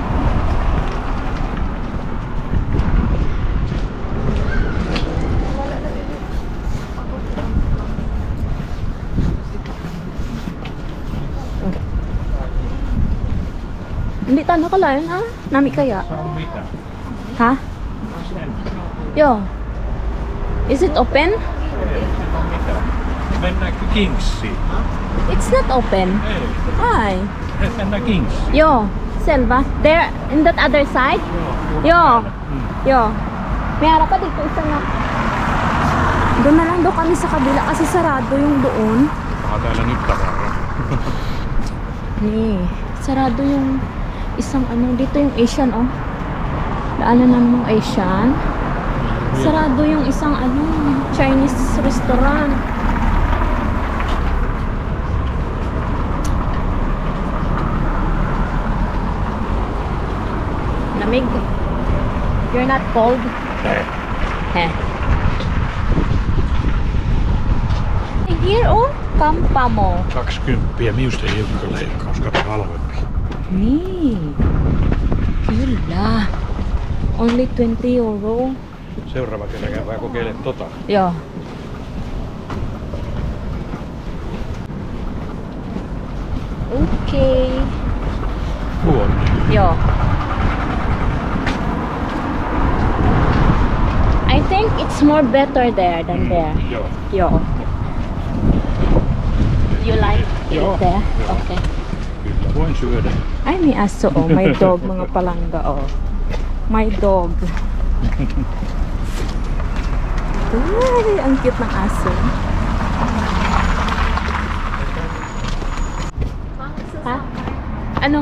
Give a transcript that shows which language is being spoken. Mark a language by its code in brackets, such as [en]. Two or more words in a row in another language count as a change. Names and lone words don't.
[tl] Hindi tayo nakalayan, ha? [hil] Nami kaya? [fi] Se on mitä? Ha? Joo. [en] Is it open? [fi] Mennäänkö Kingsiin? [en] It's not open. [fi] Ei. Hi. Mennään Kingsiin. Joo. Selvä. [en] There, in that other side? [fi] Joo. Joo. [tl] May harap pa dito, isa na. Doon na lang daw kami sa kabila kasi sarado yung doon. [fi] Onhan täällä nyt tavaraa. [tl] Sarado yung isang ano, dito yung Asian, oh. Daanan namin yung Asian. Sarado yung isang ano, Chinese restaurant. Lamig. [en] You're not cold? Heh. Here, oh, Kampamo. 20. [fi] Minusta ei ole kyllä leikkaus, kato halvempi. Niin. Kyllä. [en] Only 20 euro. [fi] Seuraava kerran käydään kokeilemaan tota. Joo. Okei. Huono. Joo. [en] I think it's more better there than there. [fi] Joo. Joo. [en] You like [fi] Joo. [en] it there? [fi] Joo. Okay. Kyllä voin syödä. [tl] Ay, may aso, oh. [en] My dog, [tl] mga palangga, oh. [en] My dog. [tl] Ay, ang cute ng aso. Ha? Ano?